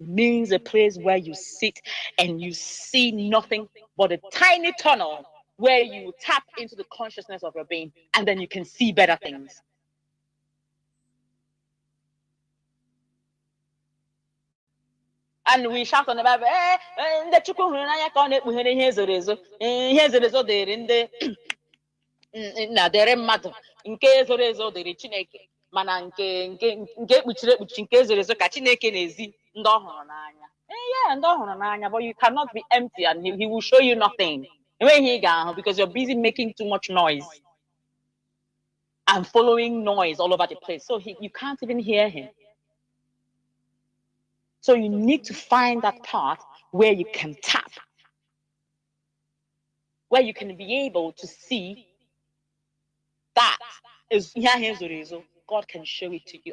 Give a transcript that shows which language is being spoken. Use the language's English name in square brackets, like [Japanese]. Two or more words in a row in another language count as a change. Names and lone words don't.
[English] It means a place where you sit and you see nothing but a tiny tunnel where you tap into the consciousness of your being, and then you can see better things. And we shout on the Bible, [Igbo] the chukwu hụrụ n'anya ka ọ na-ekpughere ihe zoro ezo. Ihe zoro ezo dịrị ndị na-adịrị mmadụ, nke zoro ezo dịrị Chineke, mana nke ekpuchiri ekpuchi, nke zoro ezo ka Chineke na-ezi ndị ọ hụrụ n'anya. Yeah, ndị ọ hụrụ n'anya, [English] but you cannot be empty and he will show you nothing. [Igbo] Enweghị ihe ị ga-ahụ, [English] because you're busy making too much noise and following noise all over the place. So you can't even hear him. So you need to find that part where you can tap, where you can be able to see that is God can show it to you.